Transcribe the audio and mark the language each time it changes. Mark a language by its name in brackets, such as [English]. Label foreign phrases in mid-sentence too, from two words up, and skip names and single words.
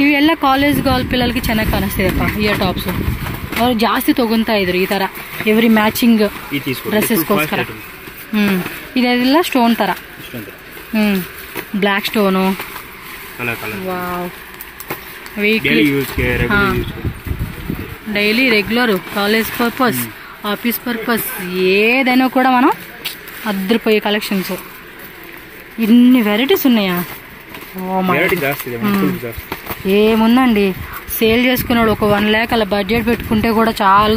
[Kannada] ಇವೆಲ್ಲ ಕಾಲೇಜ್ ಗಾಲ್ ಪಿಲ್ಲರ್ಗೆ ಚೆನ್ನಾಗಿ ಕಾಣಿಸ್ತಿದೆಪ್ಪ [English] ear tops. [Kannada] ಅವ್ರು ಜಾಸ್ತಿ ತೊಗೊತಾ ಇದ್ರು ಈ ಥರ [English] every matching [Kannada] ಡ್ರೆಸ್ಸಸ್ಗೋಸ್ಕರ. ಇದೆಲ್ಲ ಸ್ಟೋನ್ ಥರ. [English] black stone. wow, weekly daily regular college purpose, office purpose, [Telugu] ఏదైనా కూడా మనం అద్దరిపోయే కలెక్షన్స్. ఇన్ని వెరైటీస్ ఉన్నాయా? ఏముందండి, సేల్ చేసుకున్నాడు ఒక 1 lakh అలా బడ్జెట్ పెట్టుకుంటే కూడా చాలదు.